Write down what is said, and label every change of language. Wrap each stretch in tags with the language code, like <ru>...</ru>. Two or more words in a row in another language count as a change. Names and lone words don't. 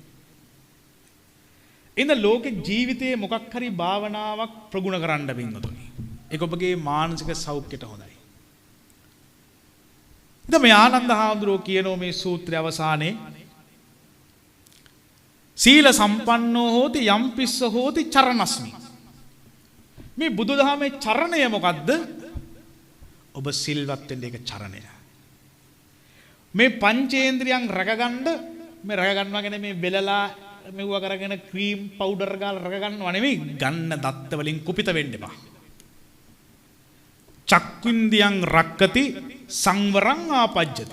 <si>ඉතින් ලෝකේ ජීවිතයේ මොකක් හරි භාවනාවක් ප්‍රගුණ කරන්න පින්වතුනි. ඒක ඔබගේ මානසික සෞඛ්‍යයට හොඳයි. ඉතින් මේ ආනන්ද හාමුදුරුවෝ කියනෝ මේ සූත්‍රය අවසානයේ</si> <pi>සීල සම්පන්නෝ හෝති යම්පිස්ස හෝති චරණස්මි.</pi> <si>මේ බුදුදහමේ චරණය මොකද්ද? ඔබ සිල්වත් වෙන්න ඒක චරණය. මේ පංචේන්ද්‍රියන් රැකගන්න මේ රැකගන්නවා කියන්නේ මේ වෙලලා මෙවුව කරගෙන</si> <en>cream powder</en> <si>ගාලා රැකගන්නව නෙමෙයි. ගන්න දත්ත වලින් කුපිත වෙන්න එපා.</si> <pi>චක්කුන්දියන් රක්කති සංවරං ආපජ්ජති.</pi>